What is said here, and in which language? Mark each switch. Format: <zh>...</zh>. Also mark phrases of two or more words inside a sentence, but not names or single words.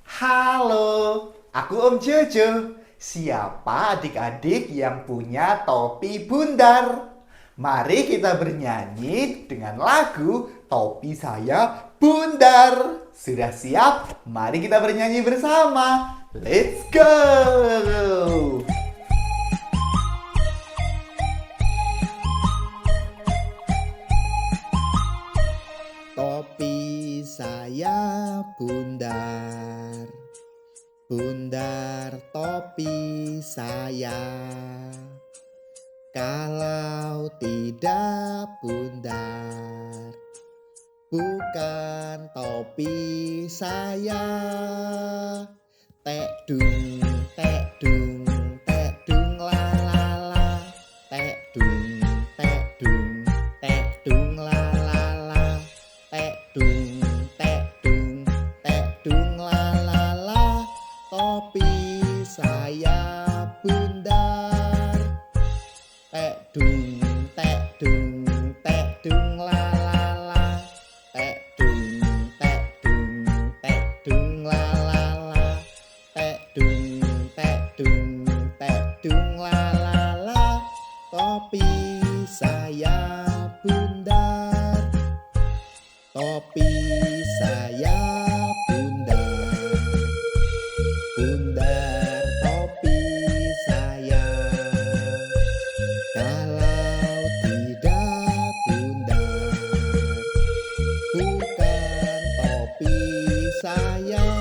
<id>Halo, aku Om Jojo. Siapa adik-adik yang punya topi bundar? Mari kita bernyanyi dengan lagu Topi Saya Bundar. Sudah siap? Mari kita bernyanyi bersama.</id> <en>Let's go!</en> <id>Topi saya bundar, bundar topi saya. Kalau tidak bundar, bukan topi saya. Tek dung, tek dung, tek dung la la la. Tek dung, tek dung, tek dung la la la. Tek dung, tek dung, tek dung la la la. Topi saya bundar. Tek dung, tek dung, tek dung la la la. Tek dung, tek dung, tek dung la la la. Tek dung, tek dung, tek dung la la la. Topi saya bundar. Topi saya bundar, bundar topi saya. Kalau tidak bundar, bukan topi saya.</id>